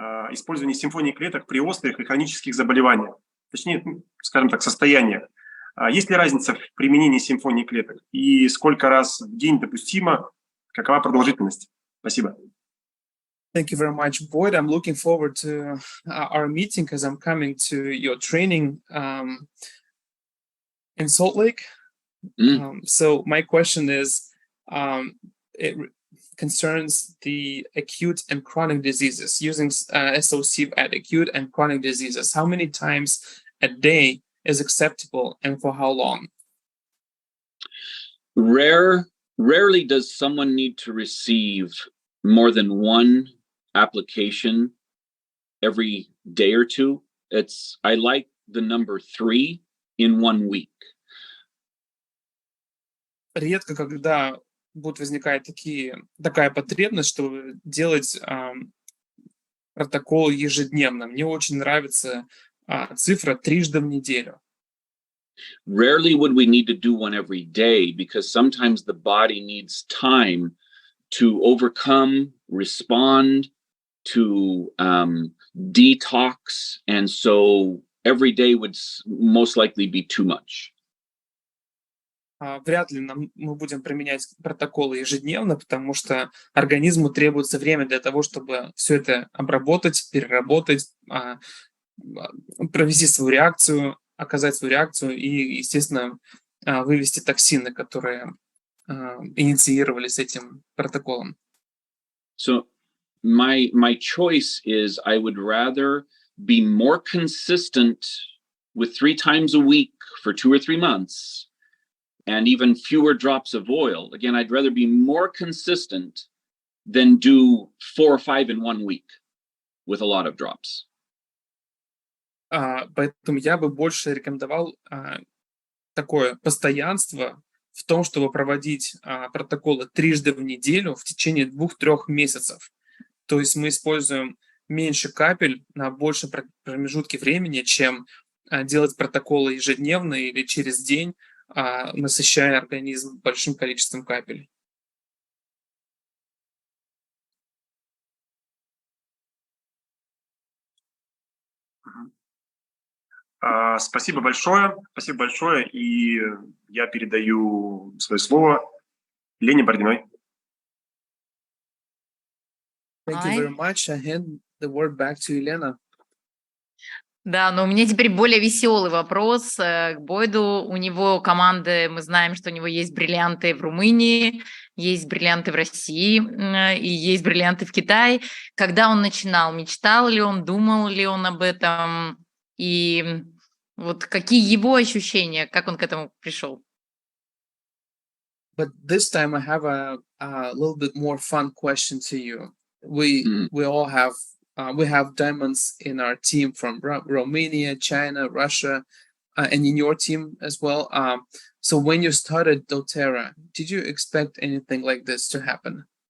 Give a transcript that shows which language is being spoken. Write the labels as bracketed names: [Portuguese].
[Russian] Использование симфонии клеток при острых и хронических заболеваниях, точнее, скажем так, состояниях. Есть ли разница в применении симфонии клеток? И сколько раз в день допустимо? Какова продолжительность? Спасибо. [English] Thank you very much, Boyd. I'm looking forward to our meeting because I'm coming to your training in Salt Lake. So my question is, it concerns the acute and chronic diseases, using SOC at acute and chronic diseases. How many times a day is acceptable and for how long? Rarely does someone need to receive more than one application every day or two. I like the number 3 in 1 week. [Russian] Редко, когда будет возникать такая потребность, чтобы делать протокол ежедневно. Мне очень нравится цифра 3 в неделю. [English] Rarely would we need to do one every day because sometimes the body needs time to overcome, respond, to detox, and so every day would most likely be too much. [Russian] Вряд ли мы будем применять протоколы ежедневно, потому что организму требуется время для того, чтобы все это обработать, переработать, провести свою реакцию, оказать свою реакцию и, естественно, вывести токсины, которые инициировались этим протоколом. [English] So my choice is I would rather be more consistent with 3 times a week for 2 or 3 months and even fewer drops of oil. Again, I'd rather be more consistent than do 4 or 5 in 1 week with a lot of drops. [Russian] Поэтому я бы больше рекомендовал такое постоянство в том, чтобы проводить протоколы 3 в неделю в течение 2-3 месяцев. То есть мы используем меньше капель на большем промежутке времени, чем делать протоколы ежедневно или через день, насыщая организм большим количеством капель. Спасибо большое, и я передаю свое слово Лене Бородиной. [English] Thank you very much. I hand the word back to Елена. [Russian] Да, но у меня теперь более веселый вопрос к Бойду. У него команды, мы знаем, что у него есть бриллианты в Румынии, есть бриллианты в России и есть бриллианты в Китае. Когда он начинал, мечтал ли он, думал ли он об этом? И вот какие его ощущения, как он к этому пришел? [English] But this time I have a little bit more fun question to you. we all have we have diamonds in our team from Romania, China, Russia, and in your team as well. So when you started doTERRA, did you expect anything like this to happen?